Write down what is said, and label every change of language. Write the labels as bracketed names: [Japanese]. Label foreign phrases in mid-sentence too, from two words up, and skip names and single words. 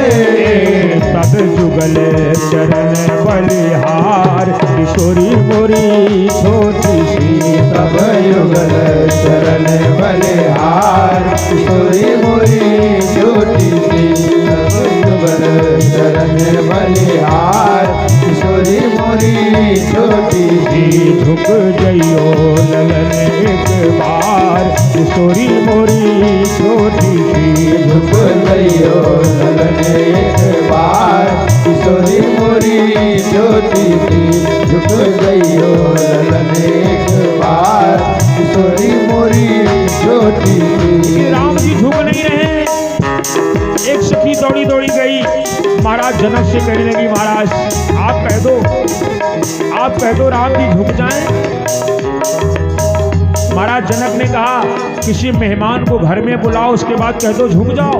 [Braj] तब जुगल चरण बलिहार, किशोरी मोरी छोटी सी। तब युगल चरण बलिहार, किशोरी मोरी छोटी सी। तब युगल चरण बलिहार, किशोरी मोरी छोटी सी। झुक जइयो ललन एक बार, किशोरी मोरी छोटी सी। झुक जइयो ललन एक बार, किशोरी मोरी छोटी सी। झुक जइयो ललन एक बार, किशोरी मोरी छोटी सी। [Hindi] राम जी झुक नहीं रहे। एक सखी दौड़ी दौड़ी गई, महाराज जनक से कहने लगी, महाराज आप कह दो राम जी झुक जाएं। महाराज जनक ने कहा किसी मेहमान को घर में बुलाओ, उसके बाद कह दो झुक जाओ।